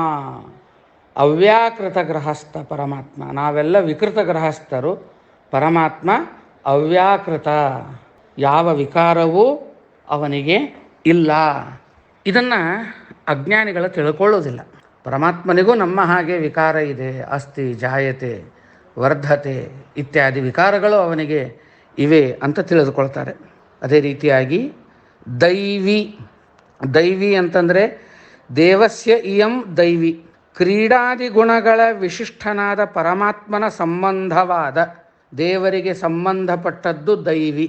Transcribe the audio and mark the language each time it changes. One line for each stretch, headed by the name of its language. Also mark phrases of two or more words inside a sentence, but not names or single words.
Kannada: ಅವ್ಯಾಕೃತ ಗೃಹಸ್ಥ ಪರಮಾತ್ಮ, ನಾವೆಲ್ಲ ವಿಕೃತ ಗೃಹಸ್ಥರು, ಪರಮಾತ್ಮ ಅವ್ಯಾಕೃತ, ಯಾವ ವಿಕಾರವೂ ಅವನಿಗೆ ಇಲ್ಲ. ಇದನ್ನು ಅಜ್ಞಾನಿಗಳು ತಿಳ್ಕೊಳ್ಳೋದಿಲ್ಲ. ಪರಮಾತ್ಮನಿಗೂ ನಮ್ಮ ಹಾಗೆ ವಿಕಾರ ಇದೆ,
Sanskrit: ಅಸ್ತಿ ಜಾಯತೆ ವರ್ಧತೆ
Kannada: ಇತ್ಯಾದಿ ವಿಕಾರಗಳು ಅವನಿಗೆ ಇವೆ ಅಂತ ತಿಳಿದುಕೊಳ್ತಾರೆ. ಅದೇ ರೀತಿಯಾಗಿ ದೈವಿ ಅಂತಂದರೆ
Sanskrit: ದೇವಸ್ಯ ಇಯಂ ದೈವಿ,
Kannada: ಕ್ರೀಡಾದಿ ಗುಣಗಳ ವಿಶಿಷ್ಟನಾದ ಪರಮಾತ್ಮನ ಸಂಬಂಧವಾದ ದೇವರಿಗೆ ಸಂಬಂಧಪಟ್ಟದ್ದು ದೈವಿ.